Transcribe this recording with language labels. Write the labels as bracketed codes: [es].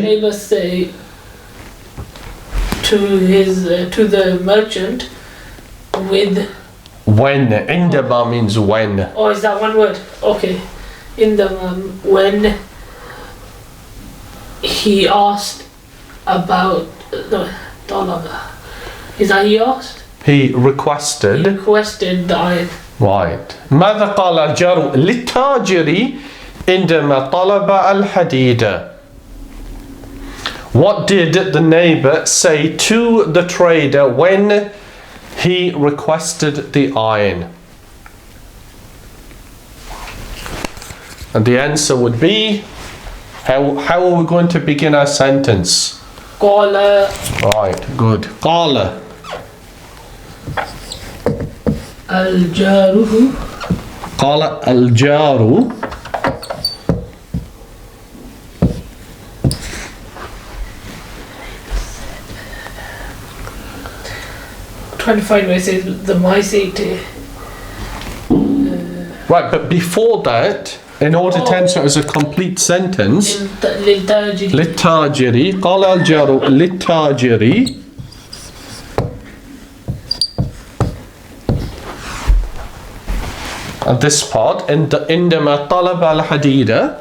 [en] neighbor say to the merchant with? When. عندما means when. Oh, is that one word? Okay. In the when he asked about the dollar. Is that he asked? He requested. He requested the iron. Right. [ar] ماذا قال الجار للتاجر عندما طلب الحديد? [en] What did the neighbor say to the trader when he requested the iron? And the answer would be, how are we going to begin our sentence? [ar] قال [en] Right, good. قال [ar] الجاره. قال الجار [en] Trying to find where it says the mysate. Right, but before that, in order to answer as a complete sentence, [ar] للتاجر. للتاجر قال الجار للتاجر [en] and this part [ar] عندما طلب الحديد.